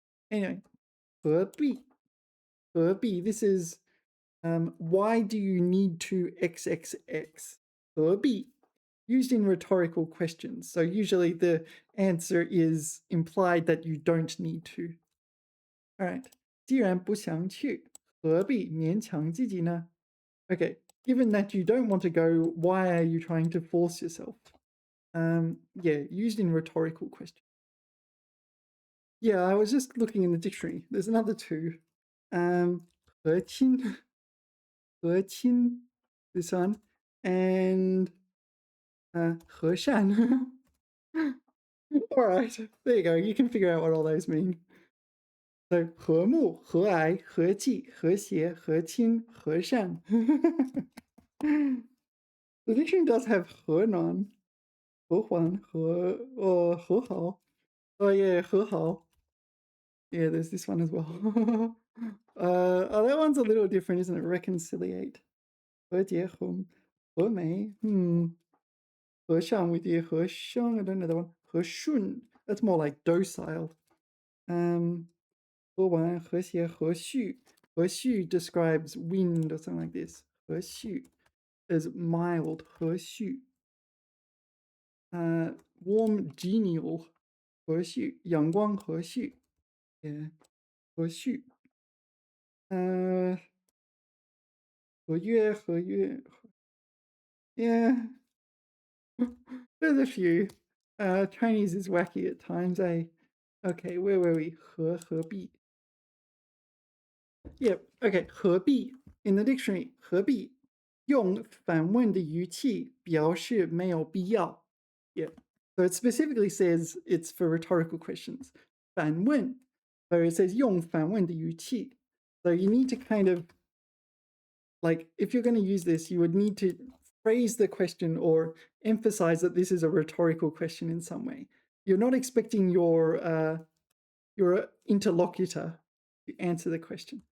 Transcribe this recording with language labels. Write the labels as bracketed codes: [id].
[en] Anyway, 何必?This is why do you need to XXX? [zh] 何必? [en] Used in rhetorical questions. So usually the answer is implied that you don't need to. All right. [zh] 既然不想去，何必勉强自己呢? [en] Okay. Given that you don't want to go, why are you trying to force yourself? Yeah, used in rhetorical questions. Yeah, I was just looking in the dictionary. There's another two. 和亲, 和亲, this one, and 和善. All right, there you go. You can figure out what all those mean. [zh] So 和睦, 和蔼, 和气, 和谐, 和亲, 和善. [en] The dictionary does have 和暖, 和缓, 和好. Oh yeah, 和好.Yeah, there's this one as well. That one's a little different, isn't it? Reconciliate. 和解, 和美. 和尚with 和凶. I don't know that one. 和顺.That's more like docile. 和完, 和谐, 和煦. 和煦 describes wind or something like this. 和煦 is mild. 和煦.Warm, genial. 和煦. [zh] 阳光, 和煦.Yeah. 和煦. [en] 合约.Yeah. There's a few. Chinese is wacky at times, eh? Okay, where were we? 何必? [zh] Yep, okay, 何必 in the dictionary, 何必用反问的语气表示没有必要. [en] Yeah, so it specifically says it's for rhetorical questions. 反问, so it says 用反问的语气. So you need to kind of, like, if you're going to use this, you would need to phrase the question or emphasize that this is a rhetorical question in some way. You're not expecting your interlocutor to answer the question.